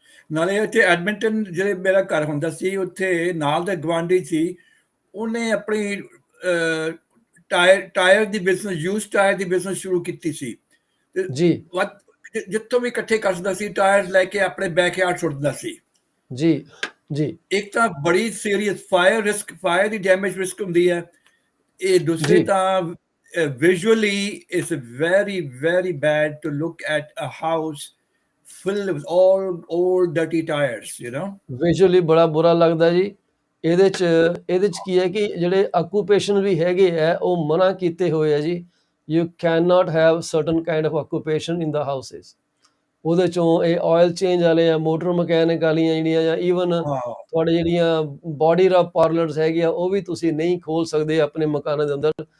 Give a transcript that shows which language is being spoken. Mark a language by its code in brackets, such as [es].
[pa] ਨਾਲੇ ਉੱਥੇ ਐਡਮਿੰਟਨ ਜਿਹੜੇ ਮੇਰਾ ਘਰ ਹੁੰਦਾ ਸੀ, ਉੱਥੇ ਨਾਲ ਦੇ ਗੁਆਂਢੀ ਸੀ, ਉਹਨੇ ਆਪਣੀ ਟਾਇਰ ਦੀ ਬਿਜ਼ਨਸ, ਯੂਜ਼ ਟਾਇਰ ਦੀ ਬਿਜ਼ਨਸ ਸ਼ੁਰੂ ਕੀਤੀ ਸੀ। ਜੀ ਜਿੱਥੋਂ ਵੀ ਇਕੱਠੇ ਕਰ ਸਕਦਾ ਸੀ, ਟਾਇਰ ਲੈ ਕੇ ਆਪਣੇ ਬੈਕਯਾਰਡ ਸੁੱਟਦਾ ਸੀ। ਜੀ ਜੀ ਇੱਕ ਤਾਂ ਬੜੀ ਸੀਰੀਅਸ ਫਾਇਰ ਦੀ ਡੈਮੇਜ ਰਿਸਕ ਹੁੰਦੀ ਹੈ, ਇਹ ਦੂਸਰੇ ਜੀ [en] ਤਾਂ visually it's very very bad to look at a house filled with all old dirty tires, you know. [pa] Visually ਬੜਾ ਬੁਰਾ ਲੱਗਦਾ ਜੀ। ਇਹਦੇ ਚ ਕੀ ਹੈ ਕਿ ਜਿਹੜੇ ਆਕੂਪੇਸ਼ਨ ਵੀ ਹੈਗੇ ਆ ਉਹ ਮਨਾ ਕੀਤੇ ਹੋਏ ਆ ਜੀ। [en] You can not have certain kind of occupation in the houses. [pa] ਉਹਦੇ ਚੋਂ ਇਹ ਆਇਲ ਚੇਂਜ ਵਾਲੇ ਆ, ਮੋਟਰ ਮਕੈਨਿਕ ਵਾਲੀਆਂ ਜਿਹੜੀਆਂ ਜਾਂ ਈਵਨ ਹਾਂ ਤੁਹਾਡੇ ਜਿਹੜੀਆਂ ਬਾਡੀ ਰਬ ਪਾਰਲਰਸ ਹੈਗੀਆਂ ਉਹ ਵੀ ਤੁਸੀਂ ਨਹੀਂ ਖੋਲ ਸਕਦੇ ਆਪਣੇ ਮਕਾਨਾਂ ਦੇ ਅੰਦਰ।